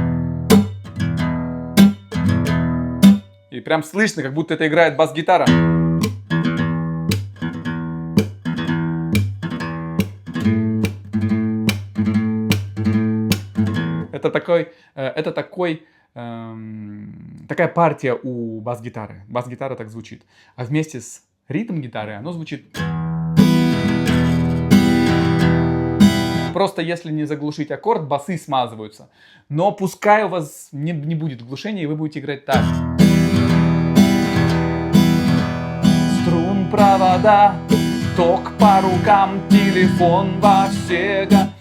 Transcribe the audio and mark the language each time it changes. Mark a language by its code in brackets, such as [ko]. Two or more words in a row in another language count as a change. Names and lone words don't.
[ru] И прям слышно, как будто это играет бас-гитара. Это такая партия у бас-гитары. Бас-гитара так звучит. А вместе с ритм-гитарой оно звучит... Просто если не заглушить аккорд, басы смазываются. Но пускай у вас не будет глушения, и вы будете играть так. Струн, провода, ток по рукам, телефон во все...